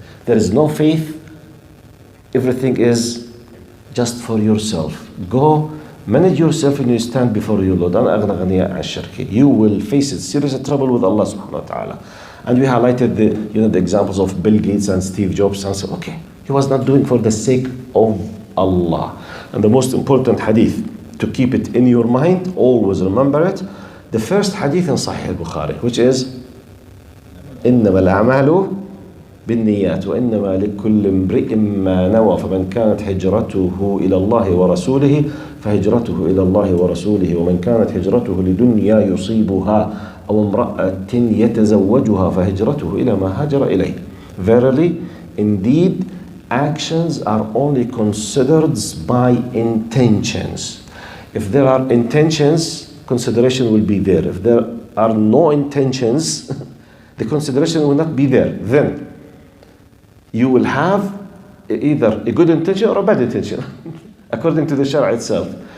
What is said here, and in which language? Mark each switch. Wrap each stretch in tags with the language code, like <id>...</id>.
<en>There is no faith, everything is just for yourself. Go manage yourself when you stand before your Lord. You will face serious trouble with Allah subhanahu wa ta'ala. And we highlighted the examples of Bill Gates and Steve Jobs and said, okay, he was not doing for the sake of Allah. And the most important hadith, to keep it in your mind, always remember it, the first hadith in Sahih al-Bukhari, which is</en> <ar>إنما الأعمال بالنيات وإنما لكل امرئ ما نوى فمن كانت هجرته إلى الله ورسوله فهجرته إلى الله ورسوله ومن كانت هجرته لدنيا يصيبها أو امرأة يتزوجها فهجرته إلى ما هاجر إليه.</ar> <en>Verily, indeed, actions are only considered by intentions. If there are intentions, consideration will be there. If there are no intentions, the consideration will not be there. Then you will have either a good intention or a bad intention, according to the Sharia itself.</en>